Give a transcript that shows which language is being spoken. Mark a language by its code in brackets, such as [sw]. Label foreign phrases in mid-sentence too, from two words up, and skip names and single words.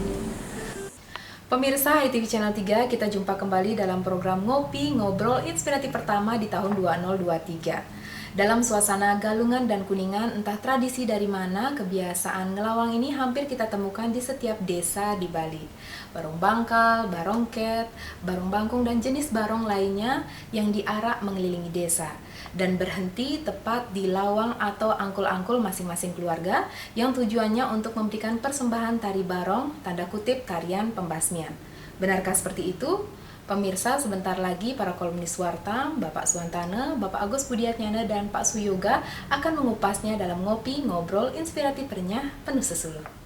[id] Pemirsa ITV Channel 3, kita jumpa kembali dalam program Ngopi Ngobrol Inspiratif pertama di tahun 2023. Dalam suasana Galungan dan Kuningan, entah tradisi dari mana, kebiasaan ngelawang ini hampir kita temukan di setiap desa di Bali. Barong bangkal, barongket, barong bangkung, dan jenis barong lainnya yang diarak mengelilingi desa dan berhenti tepat di lawang atau angkul-angkul masing-masing keluarga yang tujuannya untuk memberikan persembahan tari barong, tanda kutip tarian pembasmian. Benarkah seperti itu? Pemirsa, sebentar lagi para kolumnis Warta, Bapak Suwantana, Bapak Agus Budiatnyana, dan Pak Suyoga akan mengupasnya dalam Ngopi Ngobrol Inspiratif Renyah Penuh Sesulur.